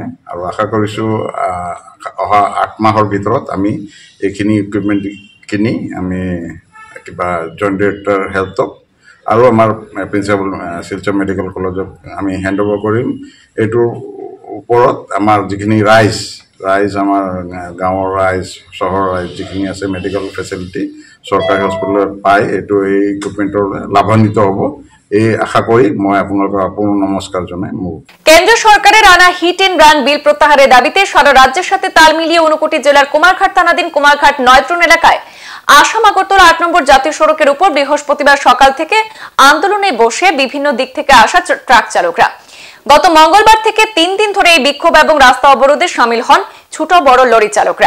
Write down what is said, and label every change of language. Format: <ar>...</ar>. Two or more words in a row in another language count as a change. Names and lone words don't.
<as>আৰু আশা কৰিছোঁ অহা 8 মাহৰ ভিতৰত আমি এইখিনি ইকুইপমেণ্ট কিনি আমি কিবা</as> <en>joint director healthক</en> <as>আৰু আমাৰ প্ৰিন্সিপাল শিলচৰ মেডিকেল কলেজক আমি</as> <en>hand over</en> <as>কৰিম। এইটোৰ ওপৰত আমাৰ যিখিনি ৰাইজ আমাৰ গাঁৱৰ ৰাইজ, চহৰৰ ৰাইজ যিখিনি আছে</as> <en>medical facility</en> <as>চৰকাৰী হস্পিটেলত পায়, এইটো এই ইকুইপমেণ্টৰ লাভান্বিত হ'ব, এই আশা কৰি মই আপোনালোকক আপোন নমস্কাৰ জনাই।</as> <bn>কেন্দ্রীয় সরকারের আনা</bn> <en>hit and run</en> <bn>বিল প্রত্যাহারের দাবিতে সারা রাজ্যের সাথে তাল মিলিয়ে ঊনকোটি জেলার কুমারঘাট থানাধীন কুমারঘাট 9 এলাকায় আসাম আগরতলা 8 নম্বর জাতীয় সড়কের উপর বৃহস্পতিবার সকাল থেকে আন্দোলনে বসে বিভিন্ন দিক থেকে আসা ট্রাক চালকরা। গত মঙ্গলবার থেকে 3 দিন ধরে এই বিক্ষোভ এবং রাস্তা অবরোধে শামিল হন ছোট বড় লরি চালকরা।</bn>